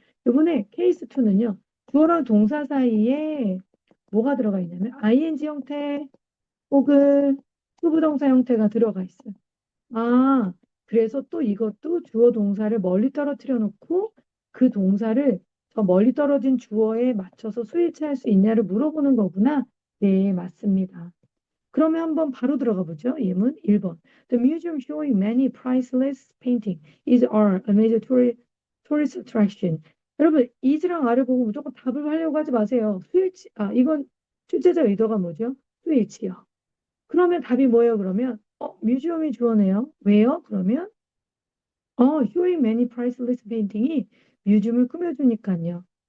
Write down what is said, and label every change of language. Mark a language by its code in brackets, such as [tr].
[ko] 이번에 케이스 2는요. 주어랑 동사 사이에 뭐가 들어가 있냐면 ing 형태 혹은 수부동사 형태가 들어가 있어요. 아, 그래서 또 이것도 주어 동사를 멀리 떨어뜨려 놓고 그 동사를 저 멀리 떨어진 주어에 맞춰서 수일치할 수 있냐를 물어보는 거구나. 네, 맞습니다. 그러면 한번 바로 들어가 보죠. 예문 1번. [en] The museum showing many priceless painting is a major tourist attraction. [ko] 여러분, is랑 a를 보고 무조건 답을 하려고 하지 마세요. 수일치, 이건 출제자 의도가 뭐죠? 수일치요. 그러면 답이 뭐예요, 그러면? 뮤지엄이 주어네요. 왜요? 그러면, showing many priceless painting 이 뮤지엄을 꾸며주니까요.